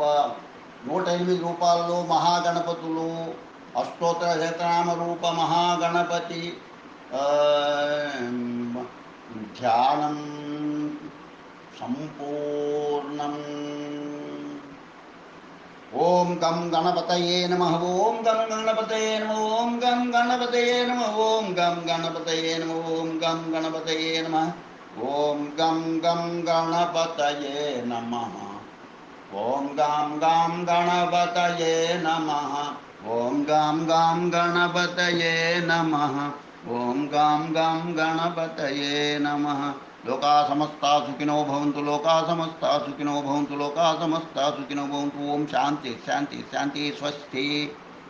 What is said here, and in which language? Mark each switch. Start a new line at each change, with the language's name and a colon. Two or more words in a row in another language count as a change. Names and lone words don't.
Telugu: 108 రూపాల్లో మహాగణపతులు అష్టోత్తర శతనామ రూప మహాగణపతి ధ్యానం సంపూర్ణం।
Sanskrit: ఓం గం గణపతయే నమః ఓం గం గణపతయే నమః ఓం గం గణపతయే నమః ఓం గం గణపతయే నమః ఓం గం గణపతయే నమః ఓం గం గం గణపతయే నమః ఓం గం గం గణపతయే నమః ఓం గం గం గణపతయే నమః ఓం గం గం గణపతయే నమః। लोका समस्ता सुखिनो भवन्तु लोका समस्ता सुखिनो भवन्तु लोका समस्ता सुखिनो भवन्तु। ओम शांति शांति शांति स्वस्ति।